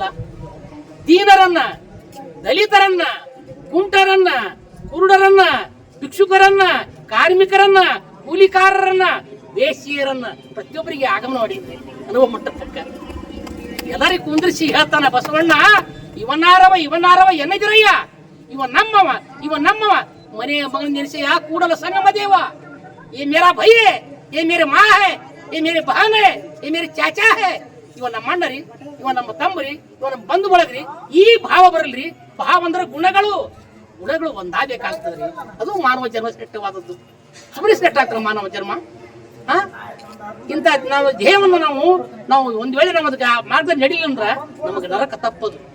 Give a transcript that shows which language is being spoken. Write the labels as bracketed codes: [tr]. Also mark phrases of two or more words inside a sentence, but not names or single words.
[kn] ದೀನರನ್ನ, ದಲಿತರನ್ನ, ಕುಂಟರನ್ನ, ಕುರುಡರನ್ನ, ಭಿಕ್ಷುಕರನ್ನ, ಕಾರ್ಮಿಕರನ್ನ, ಕೂಲಿಕಾರರನ್ನ, ದೇಶೀಯರನ್ನ ಪ್ರತಿಯೊಬ್ಬರಿಗೆ ಆಗಮನ ಮಾಡಿದ್ರಿ. ಅನುಭವ ಮಟ್ಟಕ್ಕೆ ಎಲ್ಲರಿಗೂ ಕುಂದ್ರಿಸಿ ಹೇಳ್ತಾನ ಬಸವಣ್ಣ, ಇವನಾರವ ಎನ್ನದಿರಯ್ಯ, ಇವ ನಮ್ಮವ ಮನೆಯ ಮಗನ ನೆನೆಸಯ್ಯ ಕೂಡಲ ಸಂಗಮ ದೇವ. [hi] ये मेरा भाई है, ये मेरे माँ है, ये मेरे बहन है, ये मेरे चाचा है. [kn] ಇವ ನಮ್ಮ ಅಣ್ಣರಿ, ಇವ ನಮ್ಮ ತಮ್ಮರಿ, ಇವ ನಮ್ಮ ಬಂಧು ಬಳಗ್ರಿ. ಈ ಭಾವ ಬರಲ್ರಿ. ಭಾವ ಅಂದ್ರೆ ಗುಣಗಳು ಒಂದಾಗಬೇಕಾಗ್ತದ್ರಿ. ಅದು ಮಾನವ ಜನ್ಮ ಶ್ರೇಷ್ಠವಾದದ್ದು. ಸುಮ್ಮನೆ ಶ್ರೇಷ್ಠ ಆಗ್ತದೆ ಮಾನವ ಜನ್ಮ. ಇಂಥ ನಾವು ದೇಹವನ್ನು ನಾವು ಒಂದ್ ವೇಳೆ ನಾವು ಅದಕ್ಕೆ ಮಾರ್ಗದಲ್ಲಿ ನಡಿಲ್ಲ ಅಂದ್ರ ನಮಗೆ ನರಕ ತಪ್ಪದು.